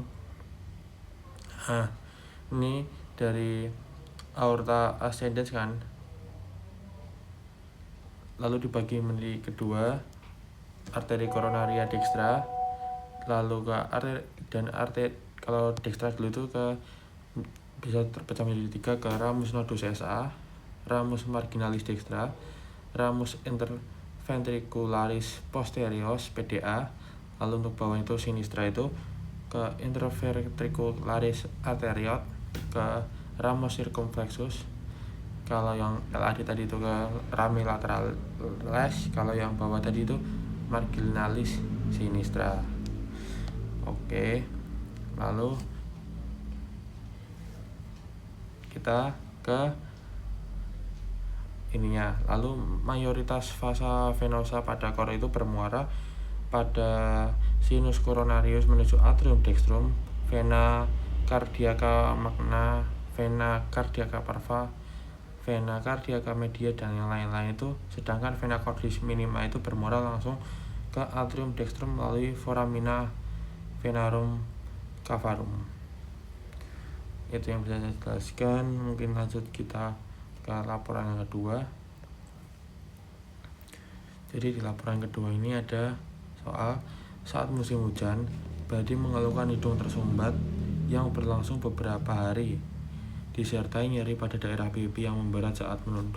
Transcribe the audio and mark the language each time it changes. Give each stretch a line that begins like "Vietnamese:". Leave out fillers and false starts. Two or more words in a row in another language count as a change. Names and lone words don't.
Indonesian: Nah, ini dari
Latin: aorta ascendens
Indonesian: kan, lalu dibagi menjadi kedua, arteri koronaria dextra, lalu ke arteri kalau dextra dulu itu bisa terpecah menjadi 3, ke
Latin: ramus nodus SA, ramus marginalis dextra, ramus interventricularis posterior PDA.
Indonesian: Lalu untuk bawah itu sinistra itu ke interventricularis arteriot, ke
Latin: ramus circumflexus.
Indonesian: Kalau yang LAD tadi itu ke
Latin: rami lateralis,
Indonesian: kalau yang bawah tadi itu
Latin: marginalis sinistra.
Indonesian: Oke, lalu kita ke ininya. Lalu mayoritas
Latin: vasa venosa
Indonesian: pada kor itu bermuara pada
Latin: sinus coronarius
Indonesian: menuju
Latin: atrium dextrum, vena cardiaca magna, vena cardiaca parva, vena cardiaca media,
Indonesian: dan yang lain-lain itu. Sedangkan
Latin: vena cordis minima
Indonesian: itu bermuara langsung ke
Latin: atrium dextrum
Indonesian: melalui
Latin: foramina venarum cavarum.
Indonesian: Itu yang bisa saya jelaskan. Mungkin lanjut kita ke laporan yang kedua. Jadi di laporan kedua ini ada soal saat musim hujan, Badi mengeluhkan hidung tersumbat yang berlangsung beberapa hari, disertai nyeri pada daerah pipi yang memberat saat menunduk.